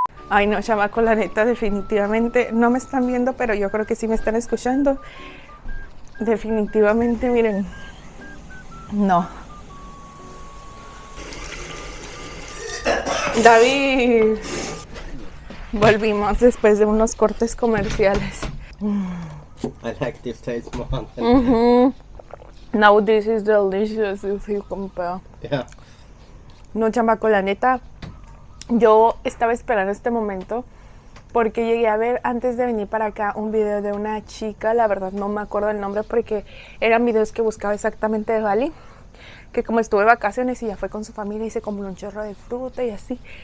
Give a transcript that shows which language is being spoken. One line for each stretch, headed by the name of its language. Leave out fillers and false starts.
Spanish: Ay no, chamaco, la neta, definitivamente no me están viendo, pero yo creo que sí me están escuchando. Definitivamente, miren, no. David, volvimos después de unos cortes comerciales.
English: I like this taste more than Now this is delicious, if you compare. yeah.
Spanish: No, chamaco, la neta, yo estaba esperando este momento porque llegué a ver antes de venir para acá un video de una chica, la verdad no me acuerdo el nombre porque eran videos que buscaba exactamente de Bali, que como estuve de vacaciones y ya fue con su familia y se compró un chorro de fruta y así.